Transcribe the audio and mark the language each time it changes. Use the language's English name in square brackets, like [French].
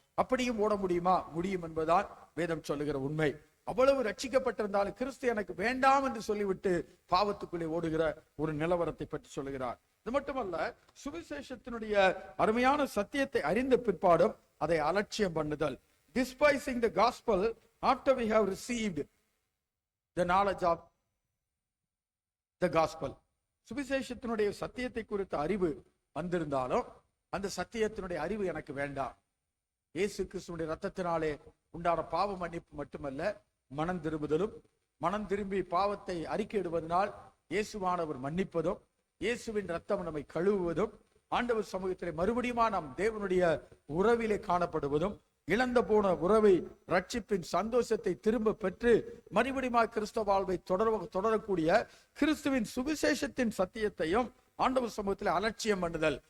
[Tamil] அப்படியும் ஓட முடியுமா? முடியும் என்பதுதான் வேதம் சொல்லுகிற உண்மை. அவ்வளவு ரட்சிக்கப்பட்டிருந்தாலும் கிறிஸ்து எனக்கு வேண்டாம் என்று சொல்லிவிட்டு பாவத்துக்குள்ளே ஓடுகிற ஒரு நிலவரத்தை பற்றி சொல்லுகிறார். இது மட்டுமல்ல, சுவிசேஷத்தினுடைய அருமையான சத்தியத்தை அறிந்த பிற்பாடும் அதை அலட்சியம் பண்ணுதல். [English] Despising the gospel after we have received the knowledge of the gospel. [Tamil] சுவிசேஷத்தினுடைய சத்தியத்தை குறித்த அறிவு வந்திருந்தாலும் அந்த சத்தியத்தினுடைய அறிவு எனக்கு வேண்டாம். இயேசு கிறிஸ்துவினுடைய ரத்தத்தினாலே உண்டான பாவ மன்னிப்பு மட்டுமல்ல, மனம் திரும்புதலும், மனம் திரும்பி பாவத்தை அறிக்கையிடுவதனால் இயேசுவானவர் மன்னிப்பதும், இயேசுவின் ரத்தம் நம்மை கழுவுவதும், ஆண்டவர் சமூகத்திலே மறுபடியும் நாம் தேவனுடைய உறவிலே காணப்படுவதும், இழந்த போன உறவை ரட்சிப்பின் சந்தோஷத்தை திரும்ப பெற்று மறுபடியும் கிறிஸ்தவ வாழ்வை தொடரக்கூடிய கிறிஸ்துவின் சுவிசேஷத்தின் சத்தியத்தையும் ஆண்டவர் சமூகத்தில் அலட்சியம் பண்ணுதல்.